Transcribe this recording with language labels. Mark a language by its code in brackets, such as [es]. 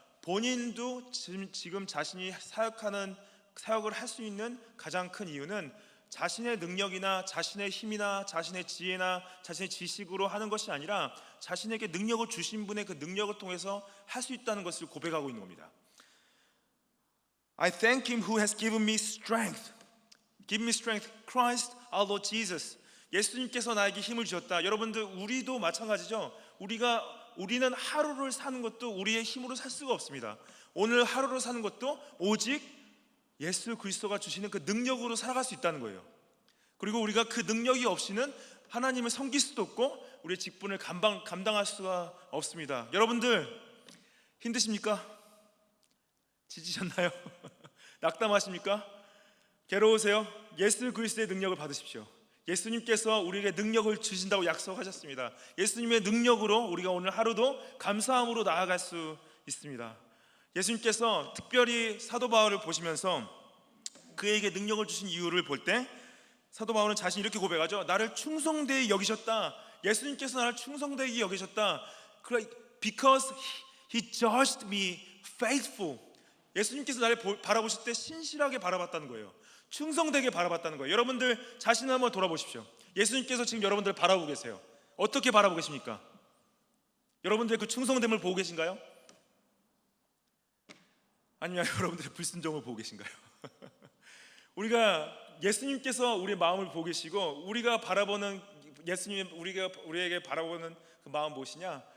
[ko] 본인도 지금 자신이 사역을 할 수 있는 가장 큰 이유는 자신의 능력이나 자신의 힘이나 자신의 지혜나 자신의 지식으로 하는 것이 아니라 자신에게 능력을 주신 분의 그 능력을 통해서 할 수 있다는 것을 고백하고 있는 겁니다. [en] I thank him who has given me strength. Give me strength, Christ our Lord Jesus. [ko] 예수님께서 나에게 힘을 주셨다. 여러분들, 우리도 마찬가지죠. 우리는 하루를 사는 것도 우리의 힘으로 살 수가 없습니다. 오늘 하루를 사는 것도 오직 예수 그리스도가 주시는 그 능력으로 살아갈 수 있다는 거예요. 그리고 우리가 그 능력이 없이는 하나님을 섬길 수도 없고 우리의 직분을 감당할 수가 없습니다. 여러분들 힘드십니까? 지치셨나요? 낙담하십니까? 괴로우세요? 예수 그리스도의 능력을 받으십시오. 예수님께서 우리에게 능력을 주신다고 약속하셨습니다. 예수님의 능력으로 우리가 오늘 하루도 감사함으로 나아갈 수 있습니다. 예수님께서 특별히 사도 바울을 보시면서 그에게 능력을 주신 이유를 볼 때 사도 바울은 자신이 이렇게 고백하죠. 나를 충성되이 여기셨다. 예수님께서 나를 충성되이 여기셨다. [en] Because he judged me faithful. [ko] 예수님께서 나를 바라보실 때 신실하게 바라봤다는 거예요. 충성되게 바라봤다는 거예요. 여러분들 자신을 한번 돌아보십시오. 예수님께서 지금 여러분들을 바라보고 계세요. 어떻게 바라보고 계십니까? 여러분들의 그 충성됨을 보고 계신가요? 아니면 여러분들의 불순종을 보고 계신가요? 우리가 예수님께서 우리의 마음을 보고 계시고 우리가 바라보는 예수님, 우리에게 바라보는 그 마음 무엇이냐?